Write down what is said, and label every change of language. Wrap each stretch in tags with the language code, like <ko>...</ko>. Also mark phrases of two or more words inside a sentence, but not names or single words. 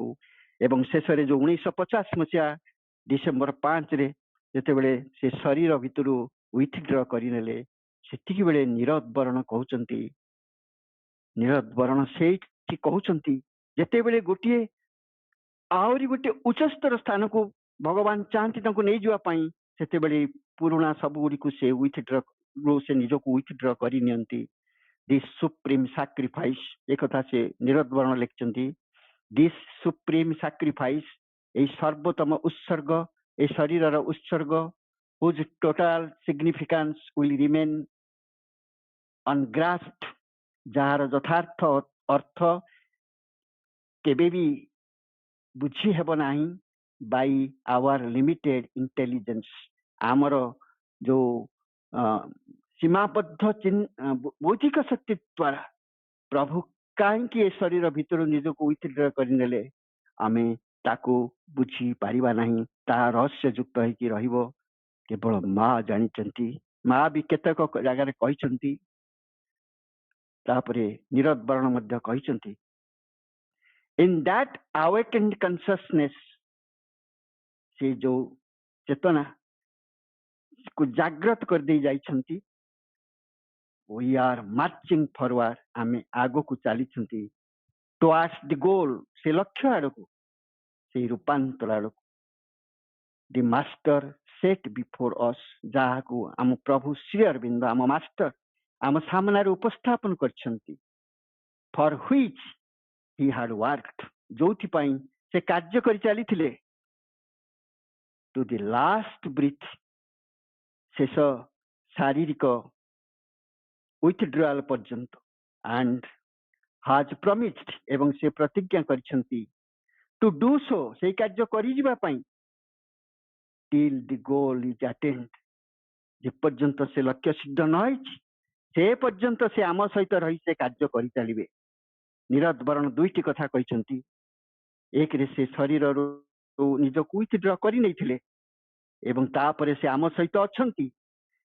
<or>ଏବଂ ଶେଷରେ ଯୋଉ 1950 ମସିହା ଡିସେମ୍ବର 5ରେ ଯେତେବେଳେ ସେ ଶରୀର ଭିତରୁ ୱିଥଡ୍ର କରିନେଲେ, ସେତିକି ବେଳେ ନିରଦ ବରଣ କହୁଛନ୍ତି, ନିରଦ ବରଣ ସେଇଠି କହୁଛନ୍ତି, ଯେତେବେଳେ ଗୋଟିଏ ଆହୁରି ଗୋଟେ ଉଚ୍ଚସ୍ତର ସ୍ଥାନକୁ ଭଗବାନ ଚାହାନ୍ତି ତାଙ୍କୁ ନେଇଯିବା ପାଇଁ, ସେତେବେଳେ ପୁରୁଣା ସବୁ ଗୁଡ଼ିକୁ ସେ ସେ ନିଜକୁ ୱିଥଡ୍ର କରି ନିଅନ୍ତି।</or> <en>this supreme sacrifice,</en> <or>ଏକଥା ସେ ନିରଦ ବରଣ ଲେଖିଛନ୍ତି।</or> <en>this supreme sacrifice,</en> <or>এই ସର୍ବୋତ୍ତମ ଉତ୍ସର୍ଗ, এই ଶରୀରର ଉତ୍ସର୍ଗ,</or> <en>whose total significance will remain ungrasped,</en> <or>ଯାହାର ଯଥାର୍ଥ ଅର୍ଥ କେବେ ବି ବୁଝି ହେବ ନାହିଁ</or> <en>by our limited intelligence,</en> <or>ଆମର ଯୋଉ ସୀମାବଦ୍ଧ ବୌଦ୍ଧିକ ଶକ୍ତି ଦ୍ୱାରା ପ୍ରଭୁ କାହିଁକି ଏ ଶରୀର ଭିତରୁ ନିଜକୁ ୱିଥଡ୍ର କରିନେଲେ, ଆମେ ତାକୁ ବୁଝି ପାରିବା ନାହିଁ। ତାହା ରହସ୍ୟଯୁକ୍ତ ହେଇକି ରହିବ, କେବଳ ମା ଜାଣିଛନ୍ତି। ମା ବି କେତେକ ଜାଗାରେ କହିଛନ୍ତି। ତାପରେ ନିରଦ ବରଣ ମଧ୍ୟ କହିଛନ୍ତି,</or> <en>in that awakened consciousness,</en> <or>ସେ ଯୋଉ ଚେତନା କୁ ଜାଗ୍ରତ କରିଦେଇ ଯାଇଛନ୍ତି,</or> <en>we are marching forward,</en> <or>ଆମେ ଆଗକୁ ଚାଲିଛନ୍ତି</or> <en>towards the goal,</en> <or>ସେ ଲକ୍ଷ୍ୟ ଆଡ଼କୁ, ସେଇ ରୂପାନ୍ତର ଆଡ଼କୁ।</or> <en>the master set before us,</en> <or>ଯାହାକୁ ଆମ ପ୍ରଭୁ ଶ୍ରୀ ଅରବିନ୍ଦ, ଆମ ମାଷ୍ଟର ଆମ ସାମ୍ନାରେ ଉପସ୍ଥାପନ କରିଛନ୍ତି।</or> <en>for which he had worked,</en> <or>ଯୋଉଥିପାଇଁ ସେ କାର୍ଯ୍ୟ କରି ଚାଲିଥିଲେ</or> <en>to the last breath,</en> <or>ଶେଷ ଶାରୀରିକ withdrawal ପର୍ଯ୍ୟନ୍ତ,</or> <en>and has promised,</en> <or>ଏବଂ ସେ ପ୍ରତିଜ୍ଞା କରିଛନ୍ତି</or> <en>to do so,</en> <or>ସେଇ କାର୍ଯ୍ୟ କରିଯିବା ପାଇଁ</or> <en>till the goal is attained,</en> <or>ଯେ ପର୍ଯ୍ୟନ୍ତ ସେ ଲକ୍ଷ୍ୟ ସିଦ୍ଧ ନ ହେଇଛି ସେ ପର୍ଯ୍ୟନ୍ତ ସେ ଆମ ସହିତ ରହି ସେ କାର୍ଯ୍ୟ କରିଚାଲିବେ। ନିରଦ ବରଣ ଦୁଇଟି କଥା କହିଛନ୍ତି। ଏକରେ ସେ ଶରୀରରୁ ନିଜକୁ ୱିଥଡ୍ର କରି ନେଇଥିଲେ, ଏବଂ ତାପରେ ସେ ଆମ ସହିତ ଅଛନ୍ତି।</or>